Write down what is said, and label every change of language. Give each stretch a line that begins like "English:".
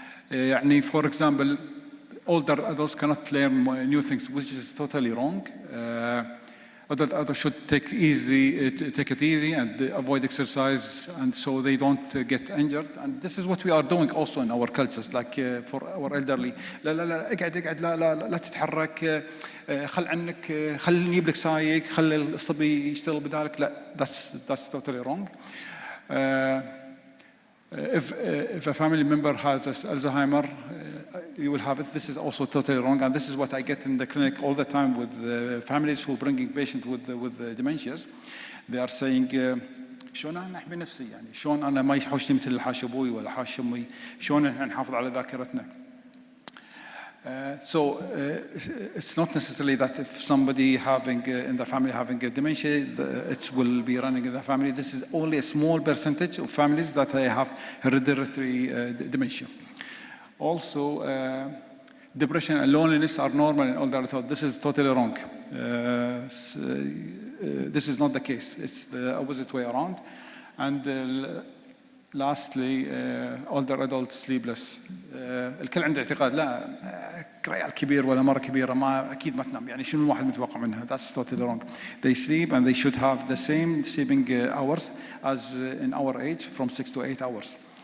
English: For example, older adults cannot learn new things, which is totally wrong. Adult adults should take it easy and avoid exercise, and so they don't get injured. And this is what we are doing also in our cultures, like for our elderly.
Arabic: لا اقعد لا تتحرك خل عنك خل نجيب لك سايق خل الصبي يشتغل بدالك.
English: لا, that's totally wrong. If a family member has Alzheimer, you will have it. This is also totally wrong, and this is what I get in the clinic all the time with the families who bringing patients with dementias. They are saying,
Arabic: شلون أنا أحمي نفسي يعني شلون أنا ما يحوشني مثل حاش أبوي ولا حاش أمي شلون نحافظ على ذاكرتنا.
English: So it's not necessarily that if somebody in the family having a dementia, it will be running in the family. This is only a small percentage of families that have hereditary dementia. Also, depression and loneliness are normal in older adults. This is totally wrong. This is not the case. It's the opposite way around. And lastly, older adults sleepless.
Arabic: الكل عنده اعتقاد لا كريال كبير ولا مرة كبيرة ما أكيد ما تنام يعني شنو الواحد متوقع منها.
English: That's totally wrong. They sleep and they should have the same sleeping hours as in our age, from 6 to 8 hours.